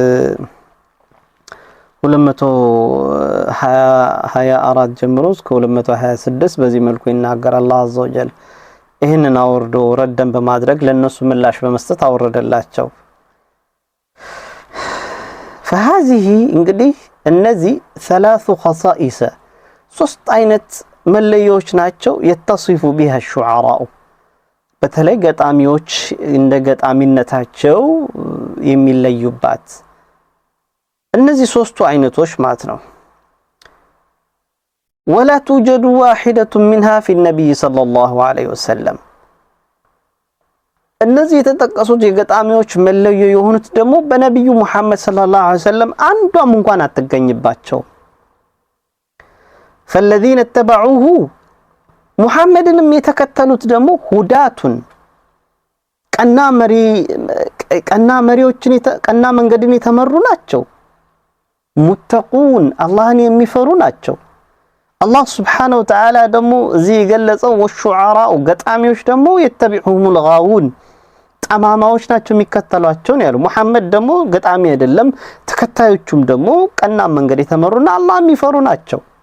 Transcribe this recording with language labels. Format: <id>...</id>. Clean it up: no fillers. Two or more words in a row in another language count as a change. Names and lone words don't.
<am>224 ጀምሮ እስከ 226 በዚህ መልኩ ይናገራል። አላህ</am> <ar>عز وجل</ar> <am>ይህንን አውርዶ ረደን በማድረግ ለነሱ ምላሽ በመስጠት አወረደላቸው። فهذه እንግዲህ እነዚህ</am> <ar>ثلاث خصائص</ar> <am>ሶስት አይነት መለያዎች ናቸው</am> <ar>يتصف بها الشعراء</ar> <am>በተለይ ገጣሚዎች እንደ ገጣሚነታቸው የሚለዩባት እነዚህ ሶስቱ አይነቶች ማለት ነው።</am> <ar>ولا توجد واحدة منها في النبي صلى الله عليه وسلم</ar> <am>እነዚህ የተጠቀሱት የገጣሚዎች መለዮ የሆኑት ደግሞ በነብዩ መሐመድ</am> <ar>صلى الله عليه وسلم</ar> <am>አንዷም እንኳን አትገኝባቸው።</am> <ar>فالذين اتبعوه</ar> <am>ሙሐመድንም የተከተሉት ደግሞ ሁዳቱን ቀና መሪዎችን ቀና መንገድን የተመሩ ናቸው። ሙተቁን አላህን የሚፈሩ ናቸው። አላህ</am> <ar>سبحانه وتعالى</ar> <am>ደግሞ እዚህ የገለጸው ወሹዓራኡ ገጣሚዎች ደግሞ የተቢዑሁሙል ጋውን ጠማማዎች ናቸው የሚከተሏቸው ነው ያለው። ሙሐመድ ደግሞ ገጣሚ አይደለም፣ ተከታዮቹም ደግሞ ቀና መንገድ የተመሩና አላህ የሚፈሩ ናቸው።</am>